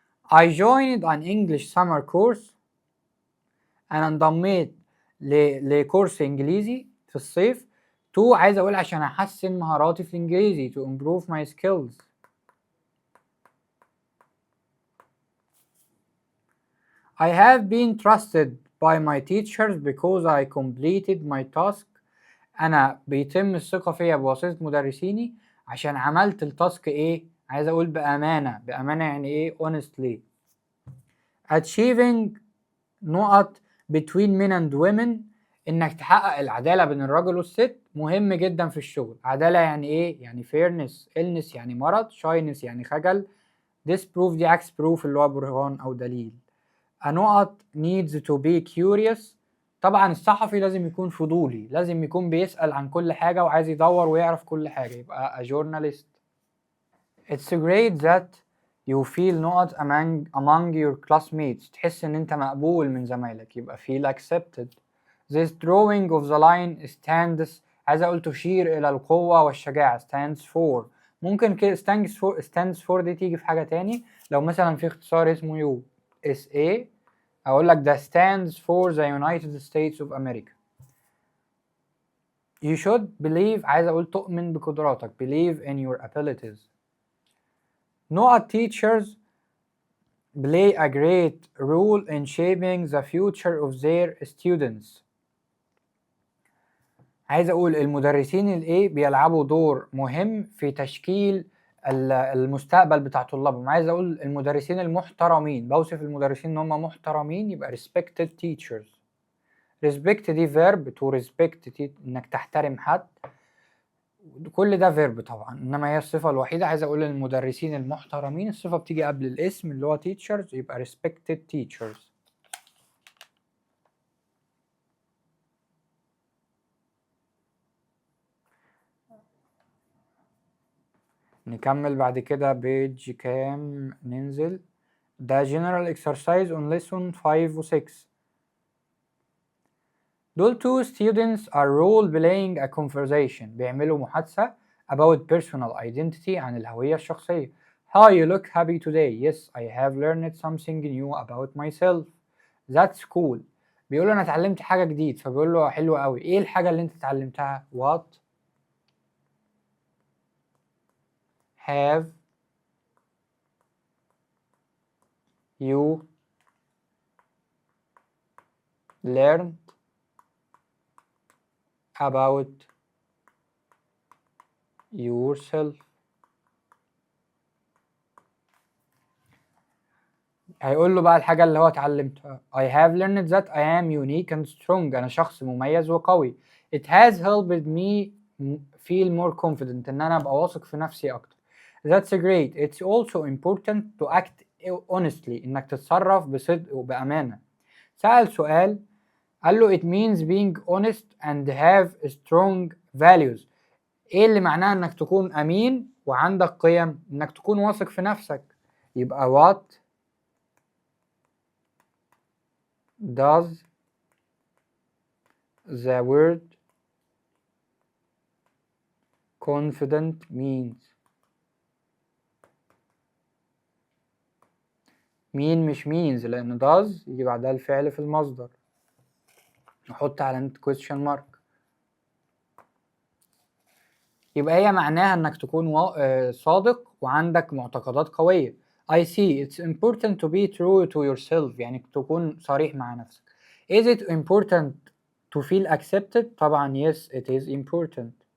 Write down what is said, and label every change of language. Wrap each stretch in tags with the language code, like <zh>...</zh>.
<en>I joined an English summer course</en> <ar>انا انضميت لكورس انجليزي في الصيف. عايز اقول عشان احسن مهاراتي في الانجليزي</ar> <en>to improve my skills. I have been trusted by my teachers because I completed my task.</en> <ar>انا بيتم الثقة فيا بواسطة مدرسيني عشان عملت التاسك ايه؟ عايز اقول بأمانة يعني ايه؟ honestly. achieving نقط</ar> <en>between men and women</en> <ar>انك تحقق العدالة بين الراجل والست مهم جدا في الشغل. عدالة يعني ايه؟ يعني fairness. illness يعني مرض. shyness يعني خجل. disproof دي عكس proof اللي هو برهان او دليل. نقط</ar> <en>needs to be curious</en> <ar>طبعا الصحفي لازم يكون فضولي، لازم يكون بيسأل عن كل حاجة وعايز يدور ويعرف كل حاجة، يبقى</ar> <en>a journalist. It's great that you feel نقط among your classmates</en> <ar>تحس ان انت مقبول من زمايلك،</ar> <en>يبقى feel accepted. This drawing of the line stands</en> <ar>عايز اقول تشير الى القوة والشجاعة</ar> <en>stands for.</en> <ar>ممكن كده</ar> <en>stands for دي تيجي في حاجة تاني، لو مثلا في اختصار اسمه USA اقول لك ده stands for the United States of America. you should believe</en> <ar>عايز اقول تؤمن بقدراتك.</ar> <en>believe in your abilities. نقط teachers play a great role in shaping the future of their students.</en> <ar>عايز اقول المدرسين الايه بيلعبوا دور مهم في تشكيل المستقبل بتاع طلابهم. عايز اقول المدرسين المحترمين، بوصف المدرسين ان هم محترمين يبقى</ar> <en>respected teachers.</en> <ar>respect دي verb to respect انك تحترم حد، كل ده verb طبعا، انما هي الصفة الوحيدة. عايز اقول المدرسين المحترمين الصفة بتيجي قبل الاسم اللي هو teachers يبقى</ar> <en>respected teachers.</en> <ar>نكمل بعد كده بيج كام ننزل.</ar> <en>ده general exercise on lesson 5 و 6. دول two students are role playing a conversation.</en> <ar>بيعملوا محادثة</ar> <en>about personal identity</en> <ar>عن الهوية الشخصية.</ar> <en>Hi, you look happy today. Yes, I have learned something new about myself. That's cool.</en> <ar>بيقول له أنا اتعلمت حاجة جديد، فبيقول له حلو قوي. إيه الحاجة اللي أنت اتعلمتها؟</ar> <en>What have you learned about yourself.</en> <ar>هيقول له بقى الحاجة اللي هو اتعلمتها.</ar> <en>I have learned that I am unique and strong.</en> <ar>أنا شخص مميز وقوي.</ar> <en>It has helped me feel more confident.</en> <ar>إن أنا أبقى واثق في نفسي أكتر.</ar> <en>That's great. It's also important to act honestly.</en> <ar>إنك تتصرف بصدق وبأمانة. سأل سؤال قال له</ar> <en>it means being honest and have strong values.</en> <ar>إيه اللي معناه إنك تكون أمين وعندك قيم؟ إنك تكون واثق في نفسك. يبقى</ar> <en>what does the word confident means؟</en> <ar>مين مش means، لأن does يجي بعدها الفعل في المصدر، نحط علامة question mark. يبقى هي معناها إنك تكون صادق وعندك معتقدات قوية.</ar> <en>I see it's important to be true to yourself.</en> <ar>يعني تكون صريح مع نفسك.</ar> <en>Is it important to feel accepted؟ طبعا yes it is important.</en>